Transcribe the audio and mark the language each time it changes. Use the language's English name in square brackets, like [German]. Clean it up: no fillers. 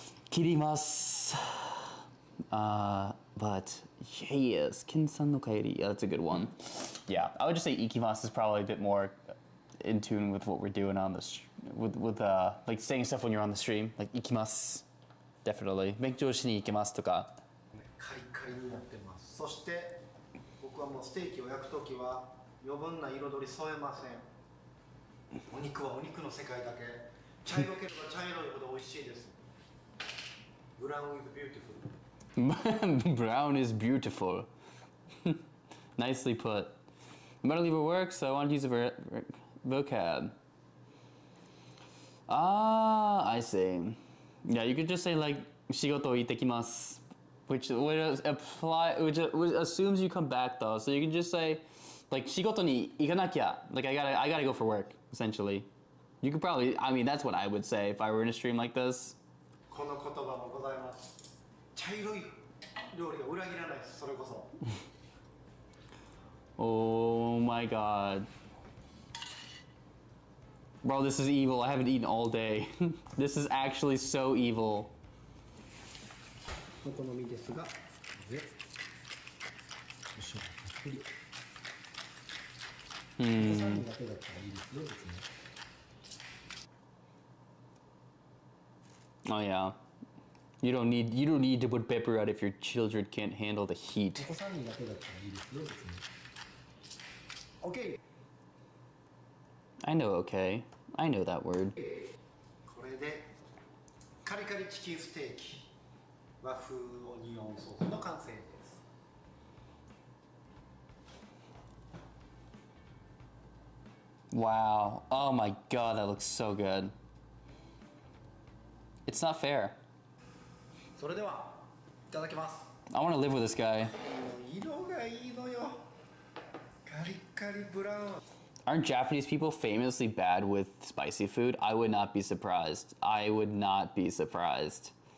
[Japanese] Kirimasu. [English] But yes, [Japanese] Kin-san no kaeri. [English] Yeah, that's a good one. Yeah, I would just say ikimasu is probably a bit more in tune with what we're doing on this, with like saying stuff when you're on the stream, like ikimasu. Definitely. [Japanese] 勉強しに行きますとか。カリカリになってます。そして僕はもうステーキを焼くときは余分な彩り添えません。お肉はお肉の世界だけ。茶色ければ茶色いほど美味しいです。 [English] Brown is beautiful. Brown is beautiful. Nicely put. I'm about to leave for work, so I want to use a vocab. Ah, I see. Yeah, you could just say like [Japanese] 仕事行ってきます [English] which would apply, which assumes you come back though. So you can just say like [Japanese] 仕事に行かなきゃ, [English] like I gotta go for work essentially. You could probably, I mean that's what I would say if I were in a stream like this. [Japanese] この言葉もございます。茶色い料理が裏切らないです。それこそ。 [English] Oh my god. Bro, this is evil. I haven't eaten all day. This is actually so evil. [Japanese] お好みですが、で、お塩たっぷり。お子さんだけだったらいいですよ、別に。 [English] Oh yeah. You don't need to put pepper out if your children can't handle the heat. [Japanese] お子さんだけだったらいいですよ、別に。 [English] OK。 I know okay. I know that word. [Japanese] これでカリカリチキンステーキ和風オニオンソースの完成です。 [English] Wow. Oh my god, that looks so good. It's not fair. [Japanese] それではいただきます。 [English] I want to live with this guy. [Japanese] 色がいいのよ。カリカリブラウン。 [English] Aren't Japanese people famously bad with spicy food? I would not be surprised. I would not be surprised.